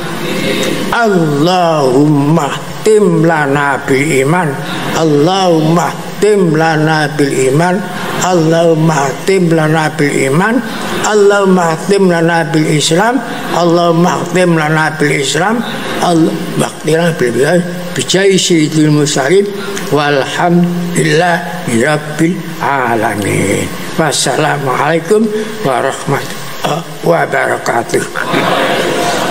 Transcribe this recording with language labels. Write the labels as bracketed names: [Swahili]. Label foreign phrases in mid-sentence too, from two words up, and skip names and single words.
[Arabic] اللهم تمم لنا بالإيمان، اللهم تمم لنا بالإيمان، اللهم تمم لنا بالإيمان، اللهم تمم لنا بالإسلام، اللهم تمم لنا بالإسلام، اللهم تمم لنا بالإسلام بجاه سيد المرسلين والحمد لله رب العالمين. والسلام عليكم ورحمة الله وبركاته.